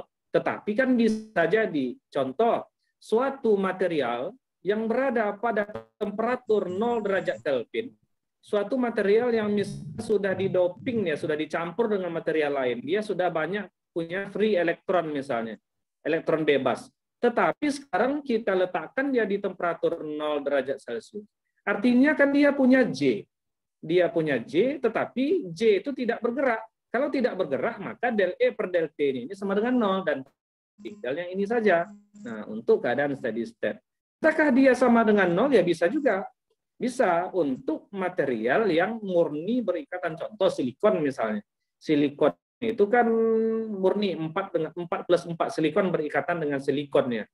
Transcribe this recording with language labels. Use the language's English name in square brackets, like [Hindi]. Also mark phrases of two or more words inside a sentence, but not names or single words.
[Indonesian] Tetapi kan bisa jadi contoh suatu material yang berada pada temperatur 0 derajat Kelvin, suatu material yang sudah didoping ya, sudah dicampur dengan material lain, dia sudah banyak punya free elektron misalnya, elektron bebas. Tetapi sekarang kita letakkan dia di temperatur 0 derajat Celcius. Artinya kan dia punya J. Dia punya J, tetapi J itu tidak bergerak. Kalau tidak bergerak, maka del E per del T ini sama dengan 0 dan tinggal yang ini saja. Nah, untuk keadaan steady state. Apakah dia sama dengan 0? Ya bisa juga. Bisa untuk material yang murni berikatan. Contoh silikon misalnya. Silikon itu kan murni 4 plus 4 silikon berikatan dengan silikonnya.